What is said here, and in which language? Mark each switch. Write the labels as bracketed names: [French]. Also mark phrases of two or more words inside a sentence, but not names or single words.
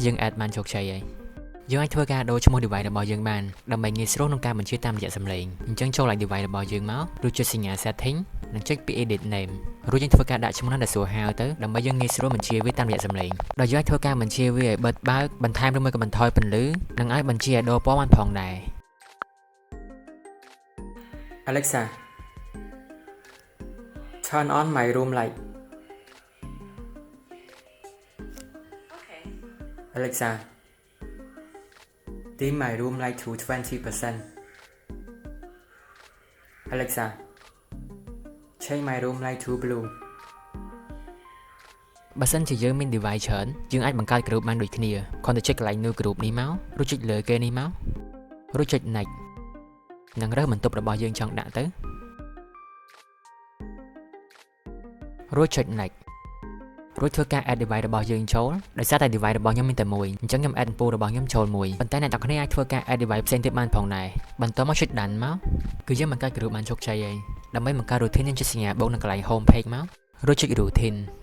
[Khmer] យើង add បានជោគជ័យហើយយើងអាចធ្វើការដូរឈ្មោះ device របស់យើងបានដើម្បីងាយស្រួលក្នុងការបញ្ជាតាមរយៈសំឡេងអញ្ចឹងចូល like device របស់យើងមករួចចុចសញ្ញា setting និងចុចពី [English] edit name [Khmer] រួចយើងធ្វើការដាក់ឈ្មោះណាដែលស្រួលហៅទៅដើម្បីយើងងាយស្រួលបញ្ជាវាតាមរយៈសំឡេងដោយយើងអាចធ្វើការបញ្ជាវាឲ្យបិទបើកបន្ថែមឬមួយក៏បន្ថយពន្លឺនិងអាចបញ្ជាឲ្យដូរពណ៌បានផងដែរ [English] Alexa, turn on my room light. Okay. Alexa, dim my room light to 20%. Alexa, change my room light to blue. [Khmer] បើសិនជាយើងមាន device ច្រើនយើងអាចបង្កើត group បានដូចគ្នាគ្រាន់តែចុចកន្លែង [English] new group [Khmer] នេះមករួចចុចលើគេនេះមករួចចុច nextនឹងរើសបន្ទប់របស់យើងចង់ដាក់ទៅ រួចចុច next រួចធ្វើការ add device របស់យើងចូលដោយសារតែ device របស់ខ្ញុំមានតែមួយអញ្ចឹងខ្ញុំ add ពូរបស់ខ្ញុំចូលមួយប៉ុន្តែអ្នកទាំងគ្នាអាចធ្វើការ add device ផ្សេងទៀតបានផងដែរបន្ទាប់មកចុច done មកគឺយើងបង្កើត group បានជោគជ័យហើយដើម្បីបង្កើត routine យើងចុចសញ្ញាបូកនៅកន្លែង [English] home page [Khmer] មករួចចុច routine